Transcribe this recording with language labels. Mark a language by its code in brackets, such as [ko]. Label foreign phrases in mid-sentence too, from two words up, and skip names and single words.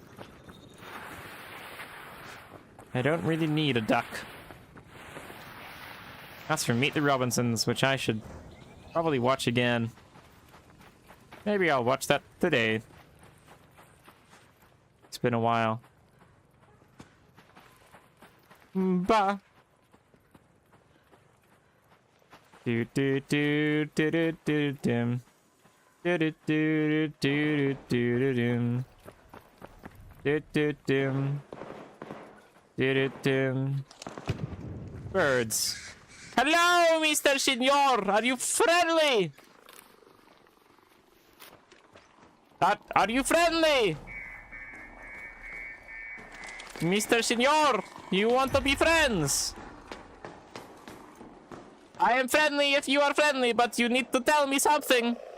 [en] I don't really need a duck. That's from Meet the Robinsons, which I should probably watch again. Maybe I'll watch that today. It's been a while. Bah. Do do do do do do dim. Do do do do do do dim. Do do dim. Do do dim. Birds. Hello, Mr. Senor. Are you friendly? Are you friendly? Mr. Senor, you want to be friends? I am friendly if you are friendly, but you need to tell me something.